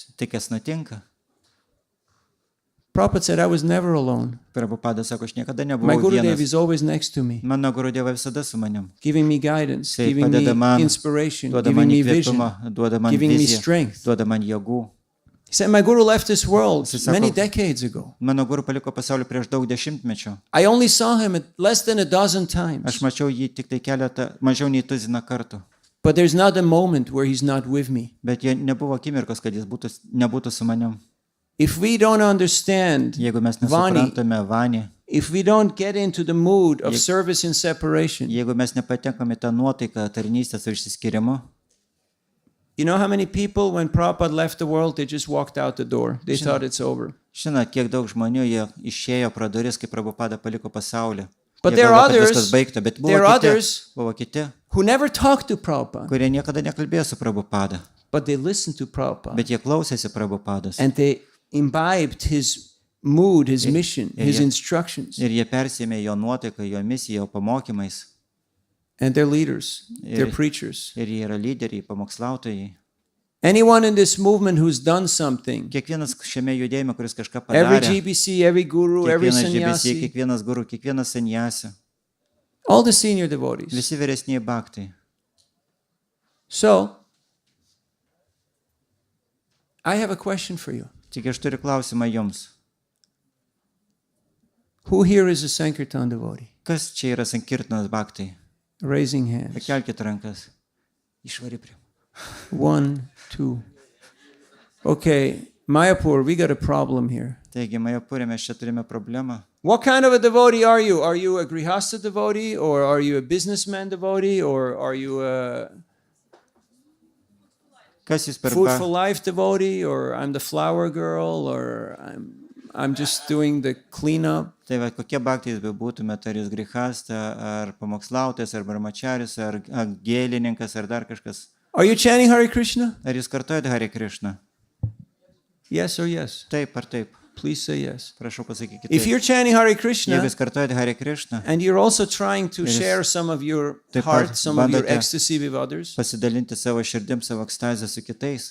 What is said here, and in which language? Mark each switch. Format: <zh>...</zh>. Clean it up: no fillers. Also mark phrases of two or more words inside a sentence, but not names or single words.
<lt>Tai kas nutinka?</lt> <en>Prabhupada said, I was never alone.</en> <lt>Prabhupada sako, aš niekada</lt> <en>My</en> <lt>nebuvau</lt> <en>Gurudev</en> <lt>vienas.</lt> <en>is always next to me,</en> <lt>Mano Gurudeva visada su manim.</lt> <en>giving me guidance,</en> <lt>Jisai</lt> <en>giving me</en> <lt>padeda man,</lt> <en>inspiration,</en> <lt>duoda</lt> <en>giving</en> <lt>man</lt> <en>me vision,</en> <lt>įkvėpimą, duoda man</lt> <en>giving me</en> <lt>viziją,</lt> <en>strength.</en> <lt>duoda man jėgų.</lt> <en>He said, my Guru left this world</en> <lt>Jisai sako,</lt> <en>many decades ago.</en> <lt>Mano Guru paliko pasaulį prieš daug dešimtmečių.</lt> <en>I only saw him less than a dozen</en> <lt>Aš</lt> <en>times.</en> <lt>mačiau jį tik tai mažiau nei tuziną kartų.</lt> <en>But there's not a moment where he's not with me.</en> <lt>Bet jie nebuvo akimirkos, kad jis nebūtų su manim.</lt> <en>If we don't understand</en> <lt>Jeigu mes</lt> <en>Vani,</en> <lt>nesuprantame Vanį,</lt> <en>if we don't get into the mood of service and separation,</en> <lt>jeigu mes nepatenkame tą nuotaiką tarnystės ir išsiskyrimo,</lt> <en>you know how many people, when Prabhupada left the world, they just walked out the door. They thought it's over.</en> <lt>žinot, kiek daug žmonių jie išėjo pro duris, kai Prabhupada paliko pasaulį.</lt> <en>But</en> <lt>Jie</lt> <en>there</en> <lt>galvojo,</lt> <en>are</en> <lt>kad</lt> <en>others-</en> <lt>viskas baigta, bet</lt> <en>there are others-</en> <lt>buvo kiti,</lt> <en>Who never talked to Prabhupada,</en> <lt>kurie niekada nekalbėjo su Prabhupada,</lt> <en>but they listened to Prabhupada.</en> <lt>bet jie klausėsi Prabhupados.</lt> <en>And they imbibed his mood, his mission, his yeah. instructions.</en> <lt>Ir jie persėmė jo nuotaiką, jo misiją, jo pamokymais.</lt> <en>And they're leaders, they're Yeah. preachers.</en> <lt>Ir jie yra lyderiai, pamokslautojai.</lt> <en>Anyone in this movement who's done something,</en> <lt>Kiekvienas šiame judėjime, kuris kažką</lt> <en>every</en> <lt>padarė,</lt> <en>GBC, every guru, every</en> <lt>kiekvienas GBC,</lt> <en>sannyasi,</en> <lt>kiekvienas guru, kiekvienas sannyasi,</lt> <en>all the senior devotees.</en> <lt>visi vyresniai bhaktai.</lt> <en>So, I have a question for you.</en> <lt>Tik aš turiu klausimą jums.</lt> <en>Who here is a Sankirtan devotee?</en> <lt>Kas čia yra Sankirtanas bhaktai?</lt> <en>Raising hands.</en> <lt>Pakelkite rankas. Išvari prie.</lt> <en>1, 2. Okay, Mayapur, we got a problem here.</en> <lt>Taigi, Majapurė, mes čia turime problemą.</lt> <en>What kind of a devotee are you? Are you a Grihastha devotee, or are you a businessman devotee, or are you a</en> <lt>Kas jūs per</lt> <en>Food for Life devotee, or I'm the flower girl, or I'm just doing the cleanup?</en> <lt>Tai va, kokie bhaktai jūs bebūtumėte, ar jūs grihasta, ar pamokslautojas, ar brahmacharis, ar gėlininkas, ar dar kažkas.</lt> <en>Are you chanting Hare Krishna?</en> <lt>Ar jūs kartojate Hare Krishna?</lt> <en>Yes or yes?</en> <lt>Taip ar taip?</lt> <en>Please say yes.</en> <lt>Prašau pasakykite.</lt> <en>If you're chanting Hare</en> <lt>Jeigu</lt> <en>Krishna</en> <lt>jūs kartuojate Hare Krishna,</lt> <en>and you're also trying to</en> <lt>Ir jūs</lt> <en>share some of your</en> <lt>taip pat</lt> <en>heart, some of your</en> <lt>bandote</lt> <en>ecstasy with others,</en> <lt>pasidalinti savo širdim, savo ekstazę su kitais,</lt>